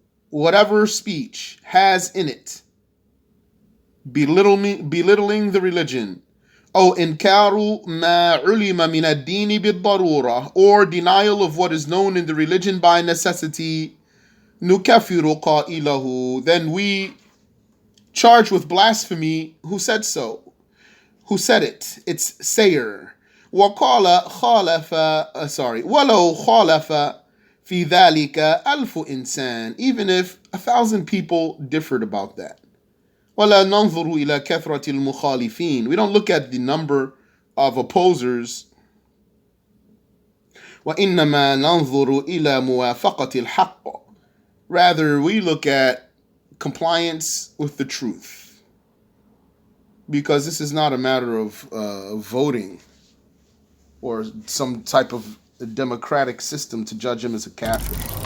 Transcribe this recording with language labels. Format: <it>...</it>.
<en>whatever speech has in it belittling the religion,</en> <ar>أو إنكار ما علم من الدين بالضرورة,</ar> <en>or denial of what is known in the religion by necessity,</en> <ar>نكفر قائله,</ar> <en>then we charge with blasphemy who said so, who said it, its sayer.</en> <ar>وقال خالف ولو خالف في ذلك ألف إنسان,</ar> <en>even if 1,000 people differed about that.</en> <ar>ولا ننظر إلى كثرة المخالفين,</ar> <en>we don't look at the number of opposers.</en> <ar>وإنما ننظر إلى موافقة الحق,</ar> <en>rather we look at compliance with the truth, because this is not a matter of voting or some type of democratic system to judge him as a kafir.</en>